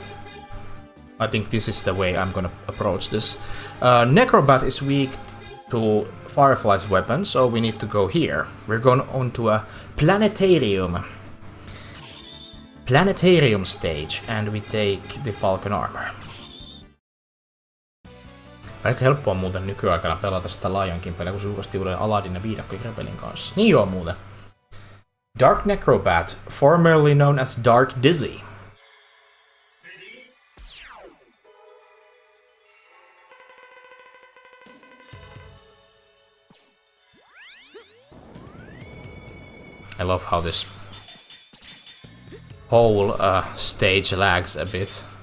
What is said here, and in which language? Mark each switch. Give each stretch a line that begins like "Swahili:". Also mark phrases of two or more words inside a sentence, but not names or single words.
English: I think this is the way I'm gonna approach this. Necrobat is weak to Firefly's weapon, so we need to go here. We're going on to a planetarium stage, and we take the Falcon armor.
Finnish: Aika helppoa muuten nykyaikana pelata sitä laajankin peliä, kun se julkaistiin uuden Aladdin ja viidakko-pelin kanssa. Niin joo muuten. Dark Necrobat,
English: formerly known as Dark Dizzy. I love how this whole stage lags a bit.